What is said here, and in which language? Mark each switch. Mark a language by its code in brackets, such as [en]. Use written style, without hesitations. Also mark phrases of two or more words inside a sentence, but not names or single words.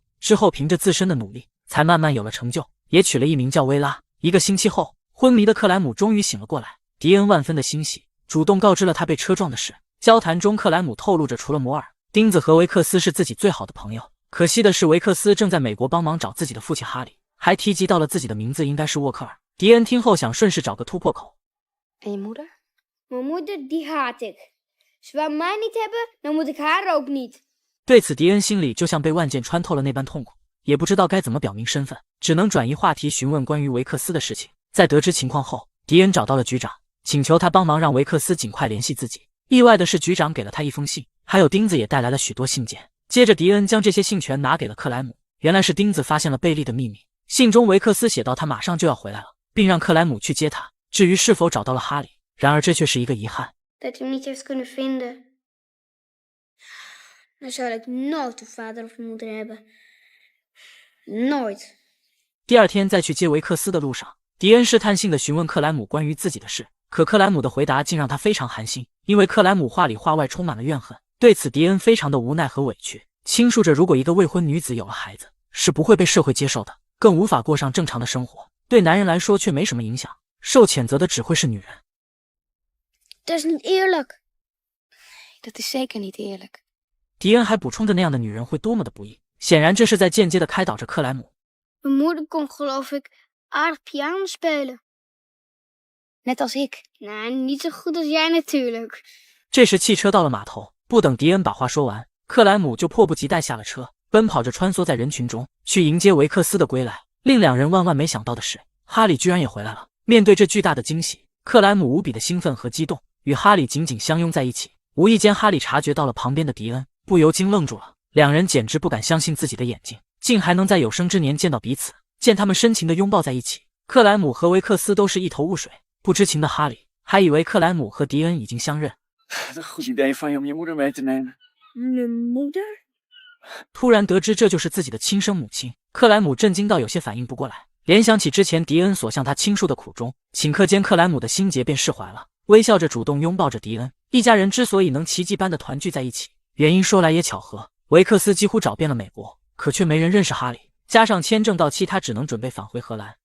[zh] 之后凭着自身的努力，才慢慢有了成就，也娶了一名叫薇拉。1个星期后，昏迷的克莱姆终于醒了过来。迪恩万分的欣喜，主动告知了他被车撞的事。交谈中，克莱姆透露着除了摩尔，钉子和维克斯是自己最好的朋友。可惜的是，维克斯正在美国帮忙找自己的父亲哈利，还提及到了自己的名字应该是沃克尔。迪恩听后想顺势找个突破口。 [nl] En je moeder? Mijn moeder, die haat ik. Als we mij niet hebben, dan moet ik haar ook niet. [zh] 对此，迪恩心里就像被万箭穿透了那般痛苦。 也不知道该怎么表明身份，只能转移话题询问关于维克斯的事情。在得知情况后，迪恩找到了局长，请求他帮忙让维克斯尽快联系自己。意外的是，局长给了他一封信，还有钉子也带来了许多信件。接着迪恩将这些信全拿给了克莱姆，原来是钉子发现了贝利的秘密。信中维克斯写道他马上就要回来了，并让克莱姆去接他。至于是否找到了哈利，然而这却是一个遗憾。 [nl] Dat hij hem niet heeft kunnen vinden. Dan zou ik nooit een vader of moeder hebben. Nooit. [zh] 第二天在去接维克斯的路上，迪恩试探性地询问克莱姆关于自己的事，可克莱姆的回答竟让他非常寒心，因为克莱姆话里话外充满了怨恨。对此，迪恩非常的无奈和委屈，倾诉着如果一个未婚女子有了孩子，是不会被社会接受的，更无法过上正常的生活。对男人来说却没什么影响，受谴责的只会是女人。 [nl] Dat is niet eerlijk. Dat is zeker niet eerlijk. [zh] 迪恩还补充着那样的女人会多么的不易，显然这是在间接的开导着克莱姆。 [nl] Mijn moeder kon geloof ik aardig piano spelen. Net als ik. Nou, niet zo goed als jij natuurlijk. [zh] 这时汽车到了码头，不等迪恩把话说完，克莱姆就迫不及待下了车，奔跑着穿梭在人群中，去迎接维克斯的归来。令两人万万没想到的是，哈利居然也回来了。面对这巨大的惊喜，克莱姆无比的兴奋和激动，与哈利紧紧相拥在一起。无意间，哈利察觉到了旁边的迪恩，不由惊愣住了。两人简直不敢相信自己的眼睛，竟还能在有生之年见到彼此。见他们深情地拥抱在一起，克莱姆和维克斯都是一头雾水。不知情的哈利还以为克莱姆和迪恩已经相认。 [nl] Een goed idee van je om je moeder mee te nemen. Mijn moeder? [zh] 突然得知这就是自己的亲生母亲，克莱姆震惊到有些反应不过来。联想起之前迪恩所向他倾诉的苦衷，顷刻间克莱姆的心结便释怀了，微笑着主动拥抱着迪恩。一家人之所以能奇迹般的团聚在一起，原因说来也巧合，维克斯几乎找遍了美国，可却没人认识哈利，加上签证到期，他只能准备返回荷兰。